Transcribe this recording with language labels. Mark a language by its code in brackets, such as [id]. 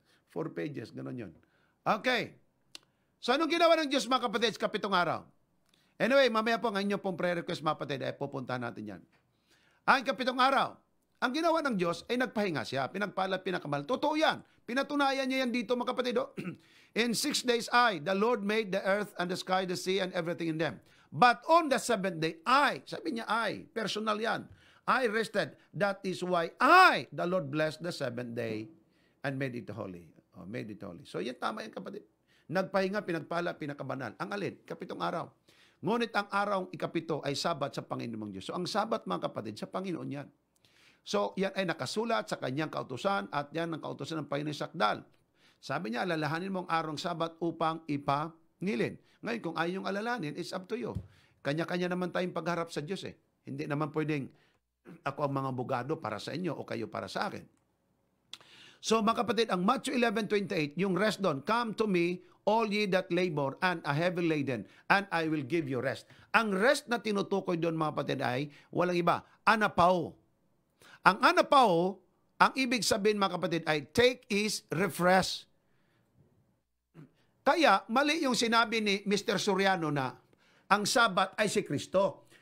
[tl] 4 pages, ganun yun. Okay. So, anong ginawa ng Diyos, mga kapatid, sa 7 araw? Anyway, mamaya po, ang inyong pong prayer request, mga kapatid, ay pupuntahan natin yan. Ang 7 araw, ang ginawa ng Diyos ay nagpahinga siya, pinagpala, pinakamal. Totoo yan. Pinatunayan niya yan dito, mga kapatid. [en] In 6 days the Lord made the earth and the sky, the sea, and everything in them. But on the seventh day, [tl] sabi niya personal yan. [en] I rested. That is why the Lord blessed the seventh day and made it holy. Made it holy. [tl] So yan, tama yan, kapatid. Nagpahinga, pinagpala, pinakabanal. Ang alin? 7 araw. Ngunit ang araw 7 ay Sabat sa Panginoon Diyos. So ang Sabat, mga kapatid, sa Panginoon yan. So yan ay nakasulat sa kanyang kautusan at yan ang kautusan ng Panginoon Sakdal. Sabi niya, alalahanin mo ang araw Sabat upang ipangilin. Ngayon, kung ayaw yung alalahanin, [en] it's up to you. [tl] Kanya-kanya naman tayong pagharap sa Diyos eh. Hindi naman pwedeng ako ang mga bugado para sa inyo o kayo para sa akin. So mga kapatid, ang Matthew 11:28, yung rest doon, [en] come to me, all ye that labor and are heavy laden, and I will give you rest. [tl] Ang rest na tinutukoy doon, mga kapatid, ay walang iba, anapao. Ang anapao, ang ibig sabihin, mga kapatid, ay [en] take is refresh. [tl] Kaya, mali yung sinabi ni Mr. Soriano na ang Sabat ay si Kristo.